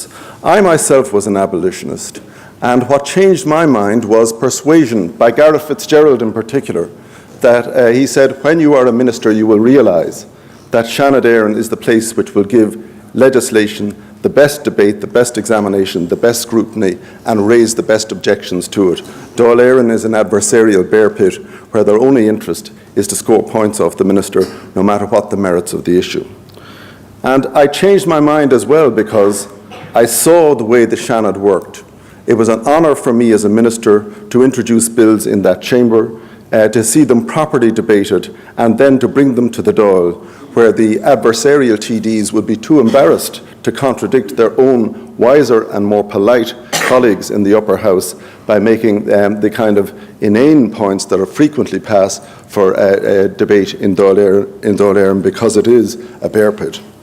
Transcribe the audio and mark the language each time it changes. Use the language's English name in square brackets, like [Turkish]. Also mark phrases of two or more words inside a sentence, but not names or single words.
[English] I myself was an abolitionist, and what changed my mind was persuasion by Gareth Fitzgerald in particular, that he said, when you are a minister you will realise that Seanad Éireann is the place which will give legislation the best debate, the best examination, the best scrutiny, and raise the best objections to it. Dáil Éireann is an adversarial bear pit where their only interest is to score points off the minister, no matter what the merits of the issue. And I changed my mind as well because I saw the way the Seanad worked. It was an honour for me as a minister to introduce bills in that chamber, to see them properly debated, and then to bring them to the Dáil, where the adversarial TDs would be too embarrassed to contradict their own wiser and more polite colleagues in the upper house by making the kind of inane points that are frequently passed for a debate in Dáil Éireann, because it is a bear pit.